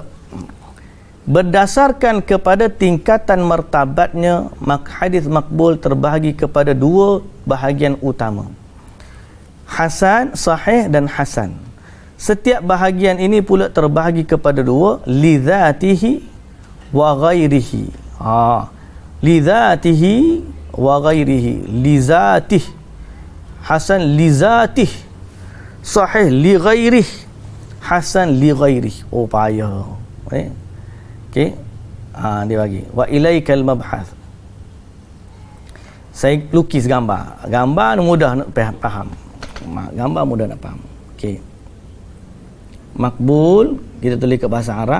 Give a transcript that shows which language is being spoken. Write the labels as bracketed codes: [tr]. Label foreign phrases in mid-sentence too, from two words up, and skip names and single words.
[ms] Berdasarkan kepada tingkatan martabatnya, hadis makbul terbahagi kepada dua bahagian utama. Hasan, sahih dan hasan. Setiap bahagian ini pula terbahagi kepada dua, [ar] لذاته وغيره. لذاته وغيره. لذاته. حسن لذاته. صحيح لغيره. حسن لغيره. [ms] Payah. Okey. Dia bagi. [ar] وإليك المبحث. [ms] Saya lukis gambar. Gambar mudah nak faham. Gambar mudah nak faham. Okey. Makbul, kita tulis ke bahasa Arab.